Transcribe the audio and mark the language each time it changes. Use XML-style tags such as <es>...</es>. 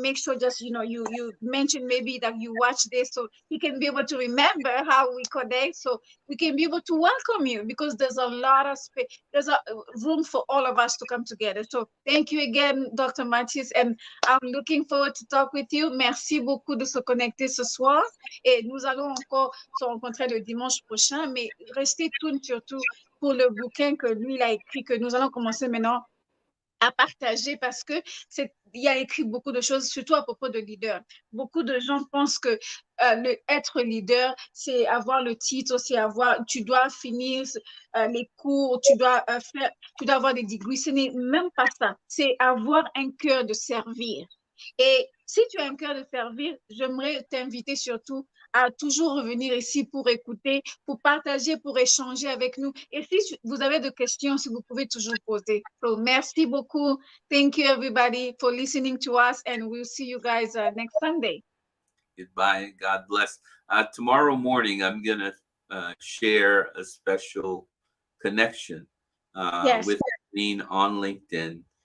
<en>Make sure just you mention maybe that you watch this, so he can be able to remember how we connect, so we can be able to welcome you, because there's a lot of space, there's a room for all of us to come together. So thank you again, Dr. Mathis, and I'm looking forward to talk with you.</en> <fr>Merci beaucoup de se connecter ce soir, et nous allons encore se rencontrer le dimanche prochain, mais restez tuned surtout pour le bouquin que lui il a écrit, que nous allons commencer maintenant à partager, parce que il a écrit beaucoup de choses, surtout à propos de leader. Beaucoup de gens pensent que être leader, c'est avoir le titre, tu dois finir les cours, tu dois avoir des degrees. Ce n'est même pas ça. C'est avoir un cœur de servir. Et si tu as un cœur de servir, j'aimerais t'inviter surtout à toujours revenir ici pour écouter, pour partager, pour échanger avec nous. Et si vous avez des questions, si vous pouvez toujours poser. So, merci beaucoup.</fr> <en>Thank you, everybody, for listening to us, and we'll see you guys next Sunday. Goodbye. God bless. Tomorrow morning, I'm going to share a special connection Yes. with Jeanine on LinkedIn.</en>